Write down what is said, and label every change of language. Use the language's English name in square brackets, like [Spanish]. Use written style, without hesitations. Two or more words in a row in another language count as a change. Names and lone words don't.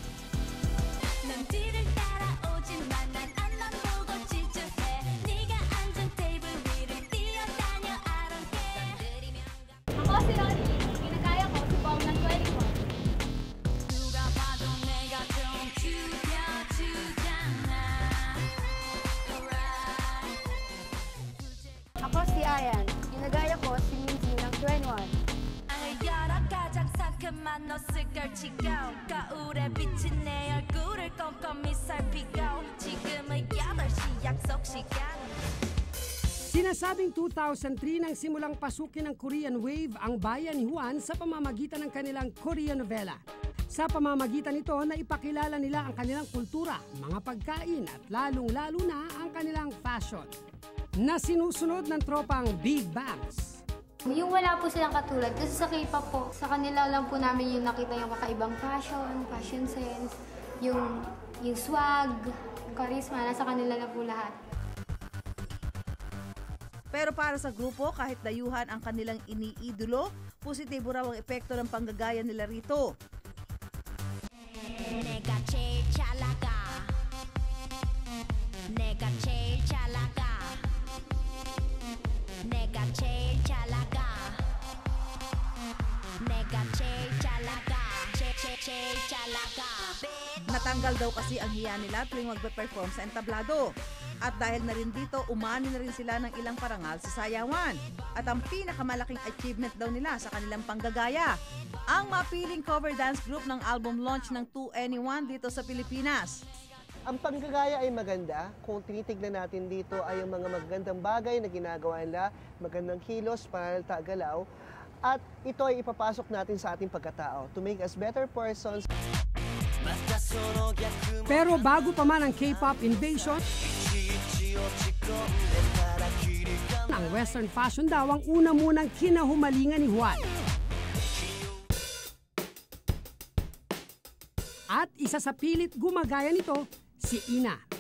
[Filipino] Ako si Ronnie, ginagaya ko si Bong ng 21. Ako si Ayan, ginagaya ko si Minzy ng 21. [Korean] 옷을 걸치고 거울에 비친 내 얼굴을 꼼꼼히 살피고 지금은 8시 약속 시간. [Filipino] Sinasabing 2003 nang simulang pasukin ng Korean Wave ang bayan ni Juan sa pamamagitan ng kanilang Korean novela. Sa pamamagitan nito na ipakilala nila ang kanilang kultura, mga pagkain at lalong-lalo na ang kanilang fashion na sinusunod ng tropang Big Bangs. Yung wala po silang katulad, kasi sa K-pop po, sa kanila lang po namin yung nakita yung kakaibang [English] fashion sense, [Filipino] yung swag, yung charisma, nasa kanila lang po lahat. Pero para sa grupo, kahit dayuhan ang kanilang iniidolo, positibo raw ang epekto ng panggagaya nila rito. [Korean] 내가 제일 잘 나가. 내가 제일 잘 나가. 내가 제일 잘 나가. 내가 제일 잘 나가. 제일 잘 나가. [Filipino] Natanggal daw kasi ang hiya nila tuwing magpe-perform sa entablado. At dahil na rin dito, umani na rin sila ng ilang parangal sa sayawan. At ang pinakamalaking achievement daw nila sa kanilang panggagaya, ang mapiling [English] cover dance group [Filipino] ng [English] album launch [Filipino] ng 2NE1 dito sa Pilipinas. Ang panggagaya ay maganda. Kung tinitignan natin dito ay ang mga magandang bagay na ginagawa nila, magandang kilos, pananalita, galaw. At ito ay ipapasok natin sa ating pagkatao [English] to make us better persons. [Filipino] Pero bago pa man ang [English] K-pop invasion, [Filipino] ang [English] Western fashion [Filipino] daw ang una munang kinahumalingan ni Juan. At isa sa pilit gumagaya nito, si Ina.